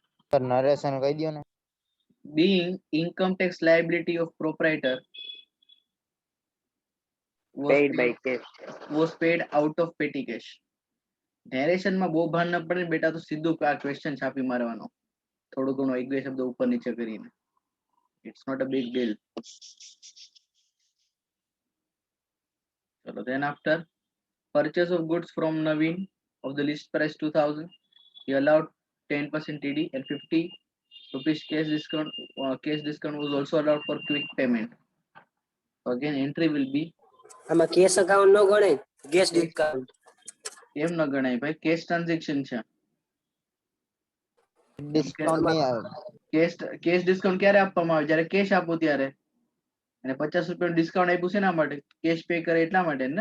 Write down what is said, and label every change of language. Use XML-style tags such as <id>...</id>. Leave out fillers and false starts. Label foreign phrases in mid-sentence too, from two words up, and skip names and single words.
<gu>સર નરેશન કહી દો ને.</gu> <en>being income tax liability of proprietor paid by cash. was paid out of petty cash.</en> <gu>નેરેશન માં બહુ ભાન ન પડે ને બેટા, તો સીધું આ ક્વેશ્ચન છાપી મારવાનો, થોડું ઘણું એક બે શબ્દ ઉપર નીચે કરીને.</gu> <en>It's not a big deal.</en> <gu>ચલો,</gu> <en>then after purchase of goods from Naveen of the list price 2000, he allowed 10% TD and 50 rupees cash discount. Cash discount was also allowed for quick payment. So again entry will be,</en> <gu>આમાં</gu> <en>cash account</en> <gu>નો ગણાય,</gu> <en>gas discount.</en> <gu>કેમ ન ગણાય ભાઈ?</gu> <en>cash transaction</en> <gu>છે. ડિસ્કાઉન્ટ નહીં આવે.</gu> <en>cash discount</en> <gu>ક્યારે આપવામાં આવે? જ્યારે કેશ આપો ત્યારે. અને 50 રૂપિયાનું ડિસ્કાઉન્ટ આપ્યું છે એના માટે,</gu> <en>cash pay</en> <gu>કરે એટલા માટે ને.</gu>